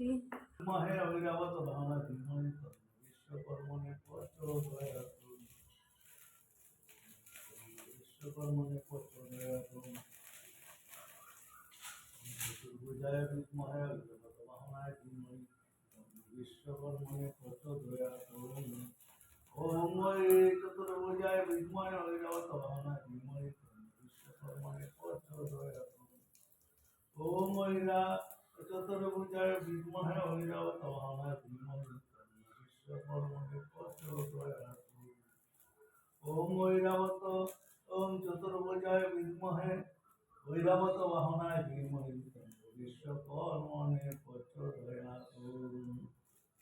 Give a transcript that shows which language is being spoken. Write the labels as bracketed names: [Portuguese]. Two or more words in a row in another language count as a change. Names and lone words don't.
[Sanskrit] মহে অবিরাবত ভাবনা বিমোহিত বিশ্বকর্মণে প্রচোদয়াৎ বিশ্বকর্মণে প্রচোদয়াৎ চতুর্ভুজায় বিদ্মহে অবিরাবত ভাবনায় ধীমহি বিশ্বকর্মণে প্রচোদয়াৎ। ওম চতুর্ভুজায় বিদ্মহে অবিরাবত ভাবনায় ধীমহি বিশ্বকর্মণে প্রচোদয়াৎ। ওম চতুর্ভুজায় বিদ্মহে অবিরাবত ভাবনায় ধীমহি বিশ্বকর্মণে প্রচোদয়াৎ। ওম ঐরাবত ওম চতুর্ভুজায় বিদ্মহে ঐরাবত বাহনায় ধীমহি বিশ্বকর্মণে প্রচোদয়াৎ।